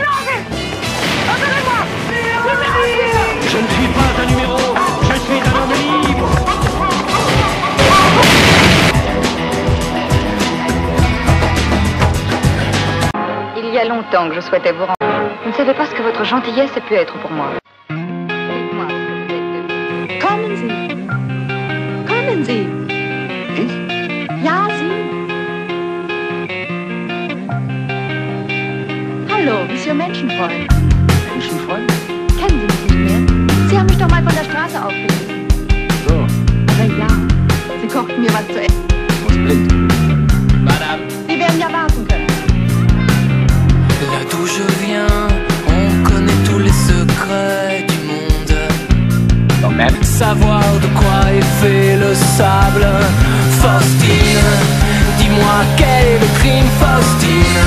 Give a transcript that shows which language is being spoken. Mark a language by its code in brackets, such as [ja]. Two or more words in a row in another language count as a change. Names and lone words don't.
[fr] Je ne suis pas un numéro, je suis un homme libre. Il y a longtemps que je souhaitais vous rendre. Vous ne savez pas ce que votre gentillesse a pu être pour moi. [de] Kommen Sie. Kommen Sie. Ich? Ja, Sie. Hallo, Monsieur Menschenfreund. Menschenfreund? Kennen Sie mich nicht mehr? Sie haben mich doch mal von der Straße aufgelesen. So. Aber ja, Sie kochten mir was zu essen. Was blind. Madame. Sie werden ja warten können. [fr] Là d'où je viens, on connaît tous les secrets du monde. Savoir de quoi est fait le sable. Faustine, dis-moi quel est le crime, Faustine.